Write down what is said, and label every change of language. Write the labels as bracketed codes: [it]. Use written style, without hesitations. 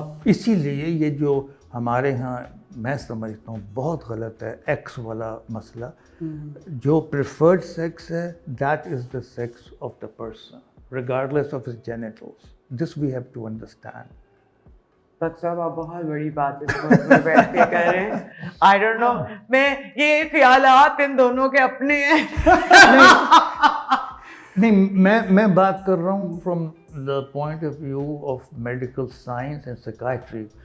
[ur] اسی لیے یہ جو ہمارے ہاں میں سمجھتا ہوں بہت غلط ہے ایکس والا مسئلہ. [en] جو preferred sex ہے that is the sex of the person regardless of his genitals. This we have to understand. [ur] Doctor صاحب آپ بہت بڑی بات اس میں بیٹھ کے کر رہے ہیں. [en] I don't know, [ur] میں یہ خیالات ان دونوں کے اپنے ہیں. نہیں, میں بات کر رہا ہوں [en] From the point of view of medical science and psychiatry.